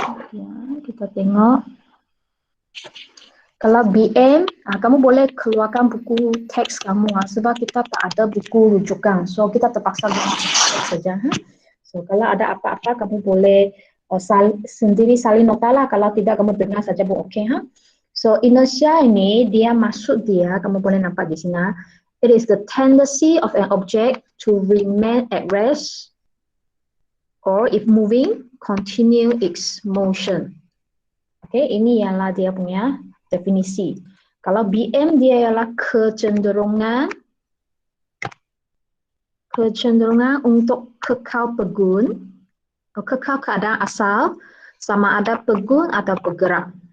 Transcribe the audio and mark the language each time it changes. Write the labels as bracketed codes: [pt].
[ms] Ya, kita tengok. Kalau BM, kamu boleh keluarkan buku teks kamu sebab kita tak ada buku rujukan. So kita terpaksa teks saja. So kalau ada apa-apa kamu boleh sendiri salin nota lah. Kalau tidak kamu dengar saja pun okey. So inertia ini dia maksud dia, kamu boleh nampak di sini. [en] It is the tendency of an object to remain at rest or if moving, continue its motion. [ms] Okay, ini ialah dia punya definisi. Kalau BM dia ialah kecenderungan untuk kekal pegun, kekal keadaan asal, sama ada pegun atau bergerak.